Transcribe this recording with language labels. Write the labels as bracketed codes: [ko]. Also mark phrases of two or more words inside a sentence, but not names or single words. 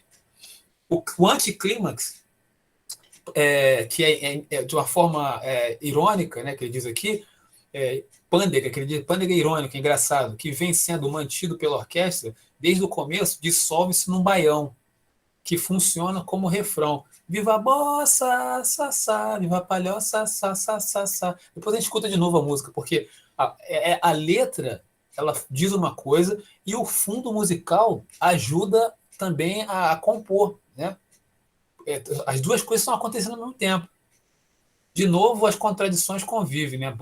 [pt] O anticlímax, que é de uma forma irônica, né, que ele diz aqui, pândega, que ele diz, pândega irônica, engraçado, que vem sendo mantido pela orquestra desde o começo, dissolve-se num baião, que funciona como refrão. Viva a bossa, sa, sa, viva a palhoça, sa, sa, sa, sa. Depois a gente escuta de novo a música, porque a letra ela diz uma coisa e o fundo musical ajuda também a compor, né? As duas coisas estão acontecendo ao mesmo tempo. De novo, as contradições convivem, né?